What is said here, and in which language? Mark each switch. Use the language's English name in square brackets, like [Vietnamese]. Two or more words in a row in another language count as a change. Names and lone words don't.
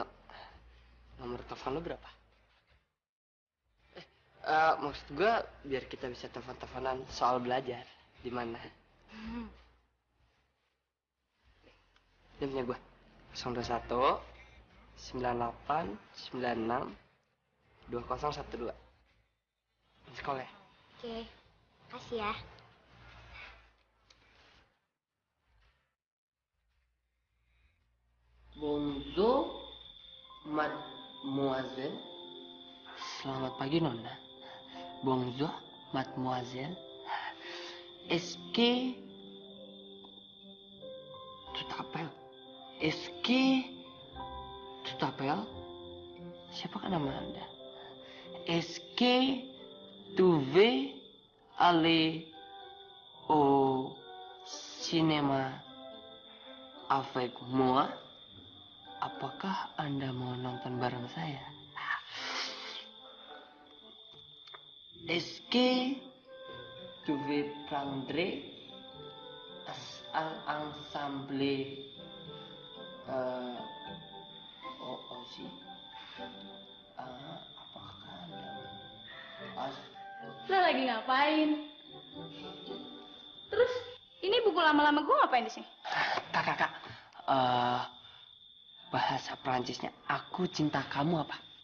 [Indonesian] Nomor telepon lo berapa? Maksud gue biar kita bisa telepon-teleponan soal belajar. Di mana? Ini punya gue. 021 98 96 2012. Sekolah ya? Oke, kasih ya. [French] Bonjour, mademoiselle. [Indonesian] Selamat pagi, Nona. [French] Bonjour, mademoiselle. Est-ce que tu t'appelles? Est-ce que tu t'appelles? [Indonesian] Siapakah nama Anda? [French] Est-ce que tu veux aller au cinéma avec moi? [Indonesian] Apakah Anda mau nonton bareng saya? [French] Est-ce que tu veux prendre ensemble aussi? [Indonesian] Apakah Anda Lo lagi ngapain? Terus Ini buku lama-lama gue ngapain di sini? Kak. Bahasa Prancisnya aku cinta kamu apa?